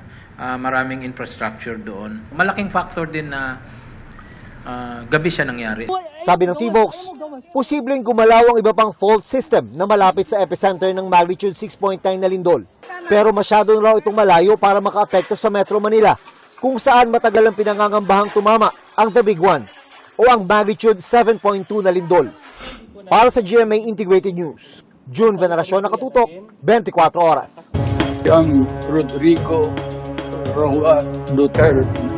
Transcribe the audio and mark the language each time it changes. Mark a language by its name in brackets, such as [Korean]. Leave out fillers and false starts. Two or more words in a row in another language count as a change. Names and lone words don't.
[Filipino] Maraming infrastructure doon. Malaking factor din na gabi siya nangyari. Sabi ng PHIVOLCS, posibleng gumalaw ang iba pang fault system na malapit sa epicenter ng magnitude 6.9 na lindol. Pero masyado raw itong malayo para makaapekto sa Metro Manila, kung saan matagal ang pinangangambahang tumama ang The Big One o ang magnitude 7.2 na lindol. Para sa GMA Integrated News, June Veneracion, nakatutok, 24 oras. Ang Rodrigo Roa Duterte.